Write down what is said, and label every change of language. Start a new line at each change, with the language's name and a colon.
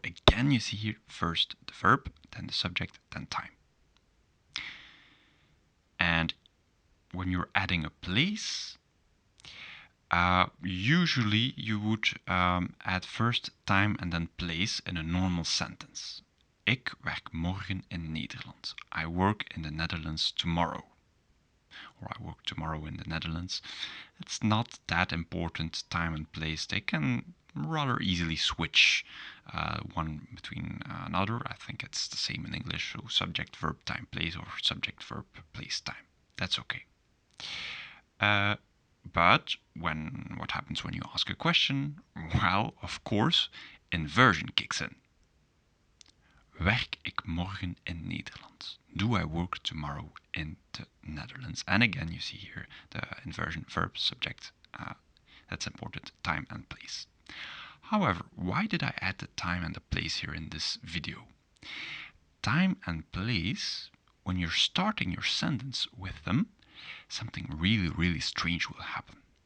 English: Again, you see here first the verb, then the subject, then time. And when you're adding a place, usually you would add first time and then place in a normal sentence.
Dutch: Ik werk morgen in Nederland.
English: I work in the Netherlands tomorrow. Or I work tomorrow in the Netherlands. It's not that important, time and place. They can rather easily switch one between another. I think it's the same in English, so subject, verb, time, place, or subject, verb, place, time. That's okay. But what happens when you ask a question? Well, of course, inversion kicks in.
Dutch: Werk ik morgen in Nederland?
English: Do I work tomorrow in the Netherlands? And again, you see here the inversion verb, subject. That's important, time and place. However, why did I add the time and the place here in this video? Time and place, when you're starting your sentence with them, something really, really strange will happen.